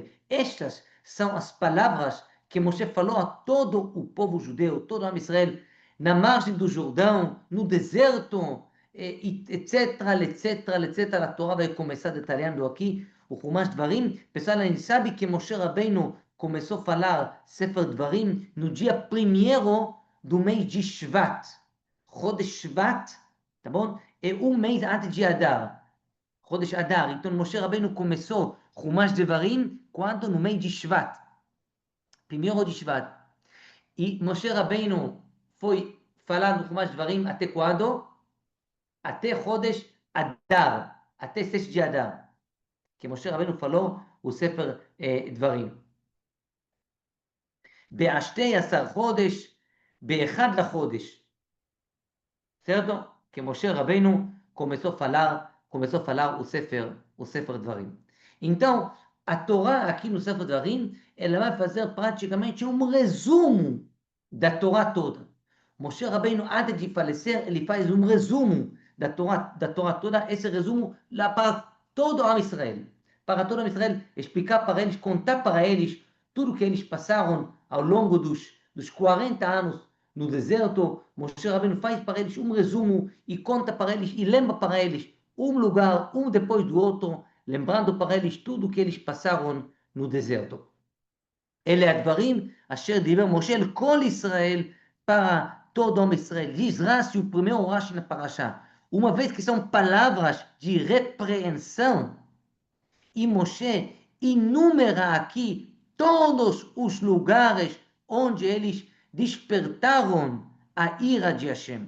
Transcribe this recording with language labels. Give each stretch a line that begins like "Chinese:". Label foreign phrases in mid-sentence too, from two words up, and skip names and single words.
Portuguese: Estas são as palavras que Moshe falou a todo o povo judeu, todo o Israel, na margem do Jordão, no deserto, etc, etc, etc. A Torá vai começar detalhando aqui o Chumash Dvarim. Pessoal, a gente sabe que Moshe Rabbeinu começou a falar Sefer Dvarim no dia 1º do mês de Shvat.
Hebrew: חודש שבט,
Portuguese: tá bom? É um mês antes de Adar.
Hebrew: חודש אדר.
Portuguese: Então, Moshe Rabbeinu começou Chumash Devarim quando? No mês de Shvat. 1º de Shvat. E Moshe Rabbeinu foi falar no Chumash Devarim até quando? Até
Hebrew: חודש אדר.
Portuguese: Até 6 de Adar. Que Moshe Rabbeinu falou o Sefer Dvarim.
Hebrew: ב-12 חודש, ב-1 לחודש.
Portuguese: Certo? Que Moshe Rabbeinu começou a falar o Sefer Dvarim. Então, a Torá aqui no Sefer Dvarim, ela vai fazer praticamente um resumo da Torá toda. Moshe Rabbeinu, antes de falecer, ele faz um resumo da Torá toda, esse resumo lá para todo o Israel. Para todo o Israel, explicar para eles, contar para eles tudo que eles passaram ao longo dos 40 anos no deserto. Moshe Rabbeinu faz para eles um resumo e conta para eles e lembra para eles um lugar, um depois do outro, lembrando para eles tudo que eles passaram no deserto.
Hebrew: אלה הדברים אשר דיבר משה אל כל ישראל
Portuguese: para todo homem Israel. Diz Rashi, o primeiro Rashi na Parashá. Uma vez que são palavras de repreensão, e Moshe enumera aqui todos os lugares onde eles despertaram a ira de Hashem.